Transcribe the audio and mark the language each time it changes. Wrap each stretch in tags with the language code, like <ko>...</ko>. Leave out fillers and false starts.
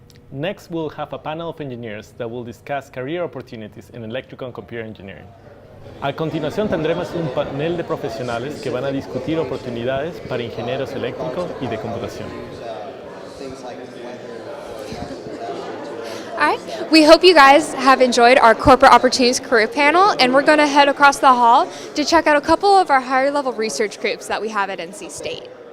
<en>Next, we'll have a panel of engineers that will discuss career opportunities in electrical and computer engineering.</en> <es>A continuación tendremos un panel de profesionales que van a discutir oportunidades para ingenieros eléctricos y de computación.</es> <en>All right, we hope you guys have enjoyed our Corporate Opportunities Career Panel, and we're going to head across the hall to check out a couple of our higher level research groups that we have at NC State.</en>